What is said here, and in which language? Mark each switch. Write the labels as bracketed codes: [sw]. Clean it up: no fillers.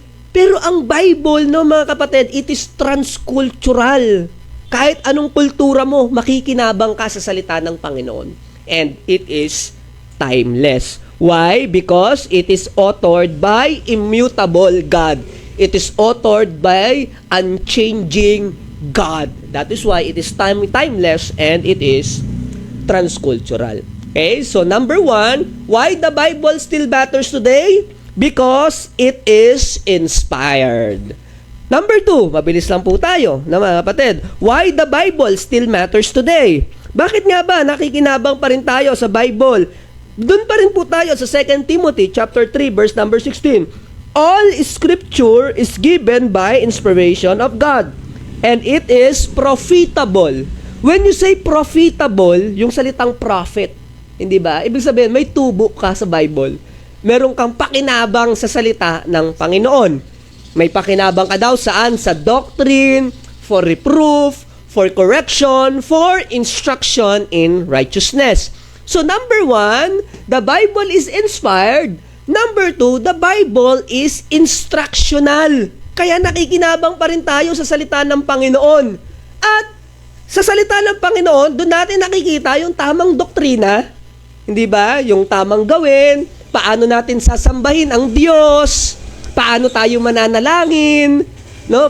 [tl] Pero ang Bible, no, mga kapatid, [en] it is transcultural. [tl] Kahit anong kultura mo, makikinabang ka sa salita ng Panginoon. [en] And it is timeless. Why? Because it is authored by immutable God. It is authored by unchanging God. That is why it is timeless and it is transcultural. Okay, so number 1, why the Bible still matters today? Because it is inspired. Number 2, [tl] mabilis lang po tayo, na mga kapatid. [en] Why the Bible still matters today? [tl] Bakit nga ba nakikinabang pa rin tayo sa Bible? Doon pa rin po tayo sa 2 Timothy chapter 3 verse number 16. [en] All scripture is given by inspiration of God, and it is profitable. When you say profitable, [tl] yung salitang prophet, hindi ba? Ibig sabihin, may tubo ka sa Bible. Meron kang pakinabang sa salita ng Panginoon. May pakinabang ka daw saan? [en] Sa doctrine, for reproof, for correction, for instruction in righteousness. So number 1, the Bible is inspired. Number 2, the Bible is instructional. [tl] Kaya nakikinabang pa rin tayo sa salita ng Panginoon. At sa salita ng Panginoon, doon natin nakikita yung tamang doktrina. Hindi ba? Yung tamang gawin, paano natin sasambahin ang Diyos, paano tayo mananalangin, no?